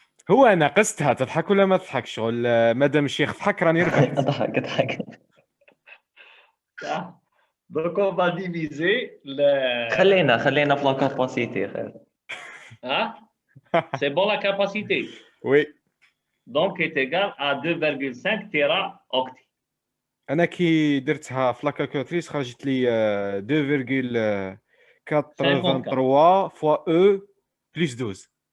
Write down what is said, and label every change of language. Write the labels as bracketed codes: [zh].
[ar] هو انا قستها. تضحك ولا ما تضحكش؟ شغل مادام الشيخ ضحك راني ربحت. اضحك [fr] Donc on va diviser [ar] خلينا في لا كاباسيتي خير. [fr] Hein? C'est bon la capacité. وي Donc est égal à 2,5 téraoctets. [ar] انا كي درتها في لا كالكولاتريس خرجت لي 2,83 فوا او بلس 12.